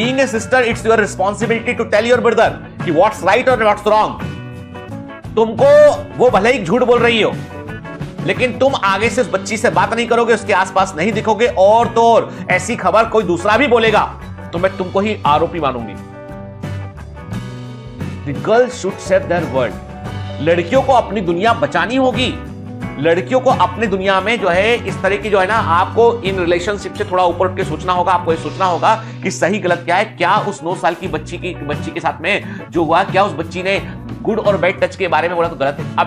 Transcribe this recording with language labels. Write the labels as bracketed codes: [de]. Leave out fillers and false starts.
[en] Being a sister, it's your responsibility to tell your brother कि what's right और what's wrong. [hi] तुमको वो भले ही झूठ बोल रही हो, लेकिन तुम आगे से उस बच्ची से बात नहीं करोगे, उसके आसपास नहीं दिखोगे, और तो और ऐसी खबर कोई दूसरा भी बोलेगा तो मैं तुमको ही आरोपी मानूंगी। [en] The girls should save their world। [hi] लड़कियों को अपनी दुनिया बचानी होगी। लड़कियों को अपनी दुनिया में जो है इस तरह की जो है ना, आपको इन रिलेशनशिप से थोड़ा ऊपर उठ के सोचना होगा। आपको ये सोचना होगा कि सही गलत क्या है। क्या उस 9 साल की बच्ची के साथ में जो हुआ, क्या उस बच्ची ने गुड और बैड टच के बारे में बोला तो गलत है।